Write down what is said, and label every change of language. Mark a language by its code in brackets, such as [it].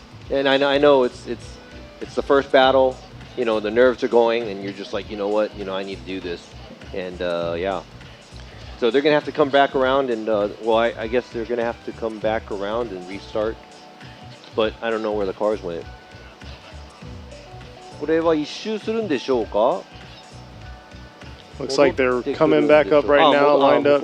[en] And I know it's the first battle. The nerves are going, and you're just like, you know what, I need to do this, and yeah. So they're gonna have to come back around, and I guess they're gonna have to come back around and restart. But I don't know where the cars went. [ja] これは一周するんでしょうか? [en] Looks like they're coming back up right now, lined up.